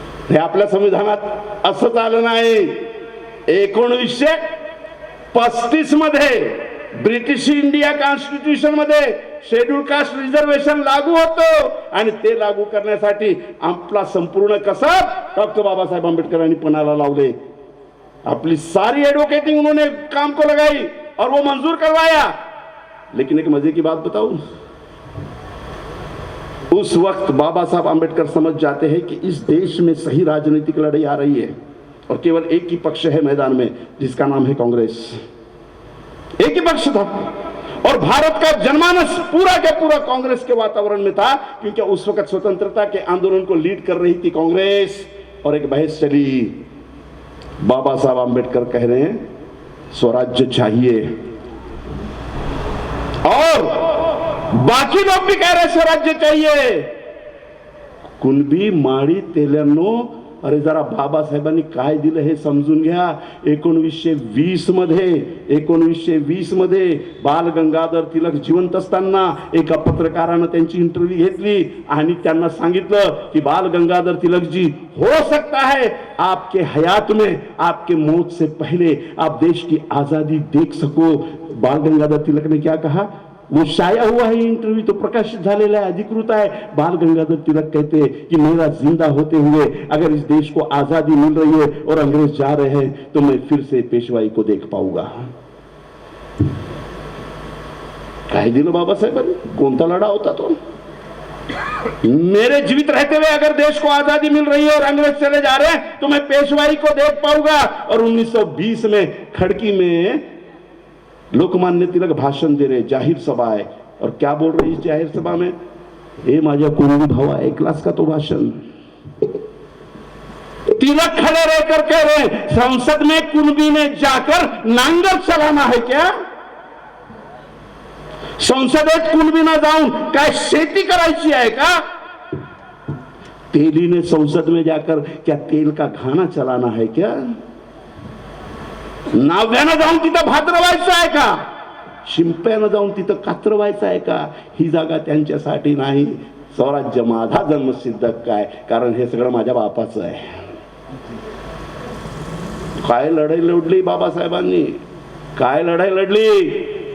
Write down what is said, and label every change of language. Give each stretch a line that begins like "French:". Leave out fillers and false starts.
Marathi: हे आपल्या संविधानात असं झालं नाही. 1935 मध्ये ब्रिटिश इंडिया कॉन्स्टिट्यूशन मध्ये शेड्यूल कास्ट रिझर्वेशन लागू होतो आणि ते लागू करण्यासाठी आपला संपूर्ण कसब डॉक्टर बाबासाहेब आंबेडकरांनी पणाला लावले.
Hindi: अपनी सारी एडवोकेटिंग उन्होंने काम को लगाई और वो मंजूर करवाया. लेकिन एक मजे की बात बताऊं, उस वक्त बाबा साहब आंबेडकर समझ जाते हैं कि इस देश में सही राजनीतिक लड़ाई आ रही है और केवल एक ही पक्ष है मैदान में जिसका नाम है कांग्रेस. एक ही पक्ष था और भारत का जनमानस पूरा का पूरा कांग्रेस के वातावरण में था, क्योंकि उस वक्त स्वतंत्रता के आंदोलन को लीड कर रही थी कांग्रेस. और एक बहस चली, बाबा साहब आंबेडकर कह रहे हैं स्वराज्य चाहिए और बाकी लोग भी कह रहे स्वराज्य चाहिए.
Marathi: कुणबी माळी तेल्यांनो, अरे जरा बाबासाहेबांनी काय दिलं हे समजून घ्या. 1920 मध्ये बाल गंगाधर तिलक जिवंत असताना एका पत्रकारानं त्यांची इंटरव्ह्यू घेतली आणि त्यांना सांगितलं की बाल गंगाधर तिलक जी,
Hindi: हो सकता है आपके हयात में, आपके मौत से पहले आप देश की आजादी देख सको. बाल गंगाधर तिलक ने क्या कहा, वो शाया हुआ है इंटरव्यू, तो प्रकाशित झालेला है, अधिकृत है. बाल गंगाधर तिलक कहते हैं कि मेरा जिंदा होते हुए अगर इस देश को आजादी मिल रही है और अंग्रेज जा रहे हैं तो मैं फिर से पेशवाई को देख पाऊंगा.
Marathi: काय दिलं बाबासाहेबांनी, कोणता लढा होता तो.
Hindi: मेरे जीवित रहते हुए अगर देश को आजादी मिल रही है और अंग्रेज चले जा रहे हैं तो मैं पेशवाई को देख पाऊंगा. और 1920 में खड़की में लोकमान्य तिलक भाषण दे रहे, जाहिर सभा है, और क्या बोल रही इस जाहिर सभा में,
Marathi: ए माझ्या कुणबी भावा ऐकलास का तो भाषण.
Hindi: तिलक खड़े रहकर कह रहे संसद में कुणबी ने जाकर नांगर चलाना है क्या.
Marathi: संसदेत कुणबीनं जाऊन काय शेती करायची आहे का.
Hindi: तेली ने संसद में जाकर क्या तेल का घाना चलाना है क्या.
Marathi: नाव्यानं जाऊन तिथं भाद्रवायचं आहे का, शिंप्यानं जाऊन तिथं कात्रवायचं आहे का. ही जागा त्यांच्यासाठी नाही. स्वराज्य माझा जन्मसिद्ध काय, कारण हे सगळं माझ्या बापाचं आहे. काय लढाई लढली बाबासाहेबांनी, काय लढाई लढली.